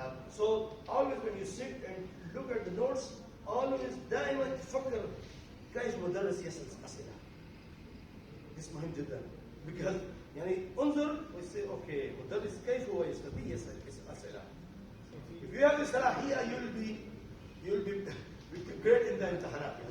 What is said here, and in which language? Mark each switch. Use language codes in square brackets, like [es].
[en] So always when you sit and look at the notes, always [ar] دائما تفكر كيف مدرس يسأل أسئلة. [en] This [ar] مهم جدا [en] because [ar] يعني انظر ويصير okay مدرس كيف هو يستطيع يسأل أسئلة. [en] If you have the [ar] صلاحية [en] you will be great in the [ar] امتحانات.